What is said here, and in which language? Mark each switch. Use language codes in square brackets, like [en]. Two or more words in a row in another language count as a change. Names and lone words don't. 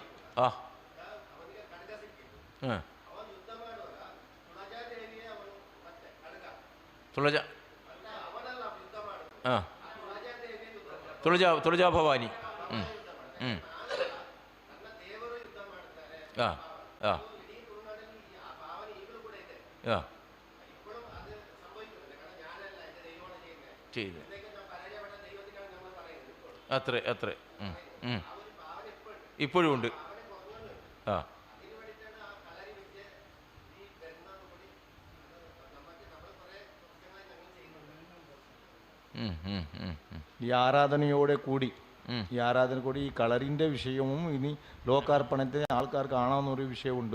[kn] ಆ ತುಳಜ ಹಾಂ ತುಳಜಾ ಭವಾನಿ ಹ್ಞೂ ಹ್ಞೂ ಹಾಂ ಹಾಂ ಹಾಂ [ml] ചെയ്ത് അത്രേ ഇപ്പോഴും ഉണ്ട് ആ ഈ ആരാധനയോടെ കൂടി ഈ കളറിൻ്റെ വിഷയവും ഇനി ലോകാർപ്പണത്തിന് ആൾക്കാർ കാണാവുന്നൊരു വിഷയമുണ്ട്.